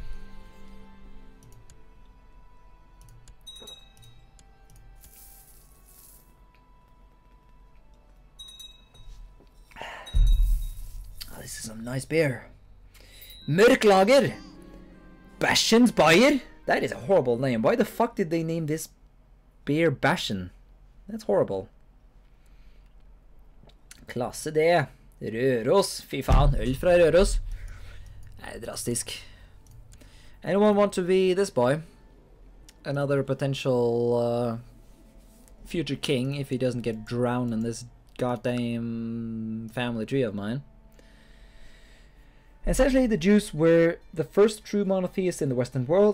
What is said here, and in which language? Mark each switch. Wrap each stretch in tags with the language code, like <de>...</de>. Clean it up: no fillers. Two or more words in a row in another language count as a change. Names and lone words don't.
<en>Oh, this is some nice beer.</en> <no>Mørklager! Bæsjens Bayer?</no> <en>That is a horrible name. Why the fuck did they name this beer Bæsjen? That's horrible.</en> <no>Klasse D. Røros. Fy faen, øl fra Røros. Det er drastisk.</no> <en>Anyone want to be this boy? Another potential future king if he doesn't get drowned in this goddamn family tree of mine. Essentially, the Jews were the first true monotheists in the Western world.</en>